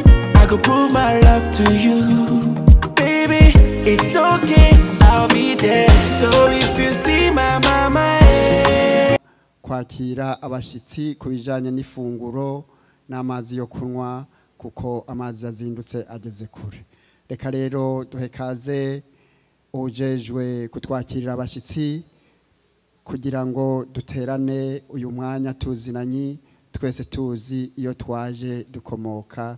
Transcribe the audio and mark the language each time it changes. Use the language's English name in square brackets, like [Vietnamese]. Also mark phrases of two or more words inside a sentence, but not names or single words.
[English] I could prove my love to you, baby. It's okay, I'll be there. So if you see my mama, [Rundi] kwakira abashitsi kubijanye n'ifunguro n'amazi yo kunywa kuko amazi azindutse ageze kure. Reka rero duhe kaze ujejwe kutwakirira abashitsi kugira ngo duterane uyu mwanya tuzinanyi twese tuzi iyo twaje dukomoka.